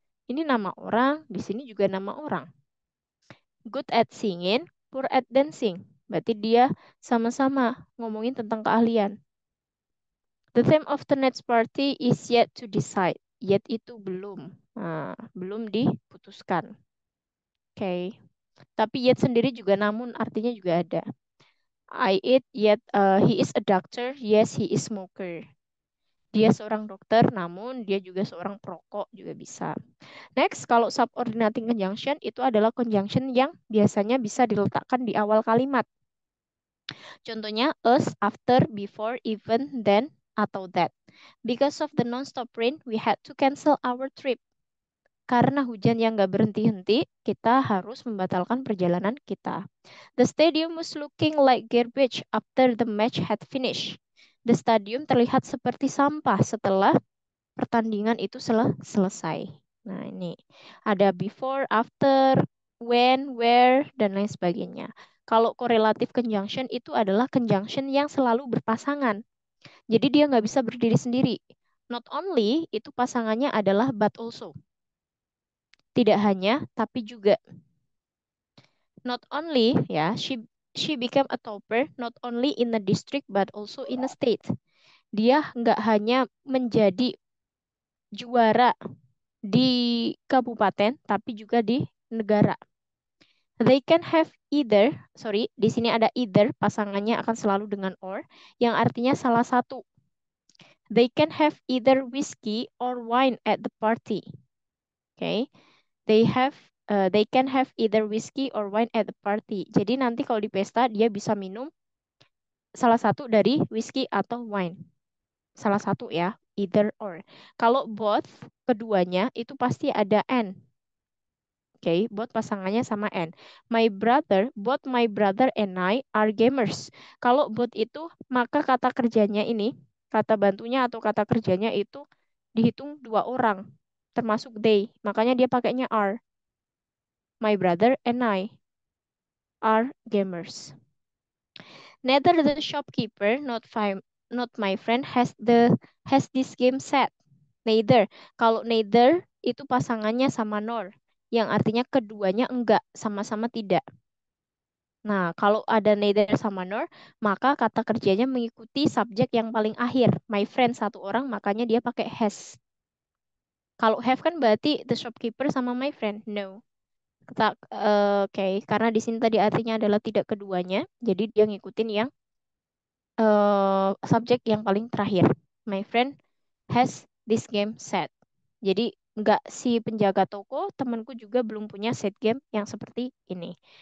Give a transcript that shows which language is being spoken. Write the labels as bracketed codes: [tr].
[id] Ini nama orang, di sini juga nama orang. [en] Good at singing, poor at dancing. [id] Berarti dia sama-sama ngomongin tentang keahlian. [en] The theme of the next party is yet to decide. [id] Yet itu belum. Nah, belum diputuskan. Oke. Tapi yet sendiri juga namun artinya juga ada. [en] I eat yet he is a doctor. Yes, he is smoker. [id] Dia seorang dokter, namun dia juga seorang perokok juga bisa. Next, kalau subordinating conjunction itu adalah conjunction yang biasanya bisa diletakkan di awal kalimat. Contohnya us, after, before, even, then, atau that. [en] Because of the non-stop rain, we had to cancel our trip. [id] Karena hujan yang nggak berhenti-henti, kita harus membatalkan perjalanan kita. [en] The stadium was looking like garbage after the match had finished. [id] The stadium terlihat seperti sampah setelah pertandingan itu selesai. Nah, ini ada before, after, when, where, dan lain sebagainya. Kalau correlative conjunction itu adalah conjunction yang selalu berpasangan. Jadi dia nggak bisa berdiri sendiri. [en] Not only, [id] itu pasangannya adalah [en] but also. [id] Tidak hanya, tapi juga. [en] Not only, [id] ya, [en] she became a topper not only in a district but also in a state. [id] Dia nggak hanya menjadi juara di kabupaten, tapi juga di negara. [en] They can have either, [id] sorry, di sini ada either, pasangannya akan selalu dengan or, yang artinya salah satu. [en] They can have either whiskey or wine at the party. Okay, they can have either whiskey or wine at the party. [id] Jadi nanti kalau di pesta dia bisa minum salah satu dari whiskey atau wine. Salah satu ya, either or. Kalau both, keduanya itu pasti ada and. Oke, both pasangannya sama and. [en] Both my brother and I are gamers. [id] Kalau both itu, maka kata kerjanya ini, kata bantunya atau kata kerjanya itu dihitung dua orang, termasuk they. Makanya dia pakainya are. [en] My brother and I are gamers. Neither the shopkeeper, not my friend, has this game set. Neither. [id] Kalau neither itu pasangannya sama nor, yang artinya keduanya enggak, sama-sama tidak. Nah, kalau ada neither sama nor, maka kata kerjanya mengikuti subjek yang paling akhir. My friend satu orang, makanya dia pakai has. Kalau have kan berarti the shopkeeper sama my friend. No. Oke, karena di sini tadi artinya adalah tidak keduanya, jadi dia ngikutin yang subjek yang paling terakhir. [en] My friend has this game set. [id] Jadi nggak si penjaga toko, temanku juga belum punya set game yang seperti ini.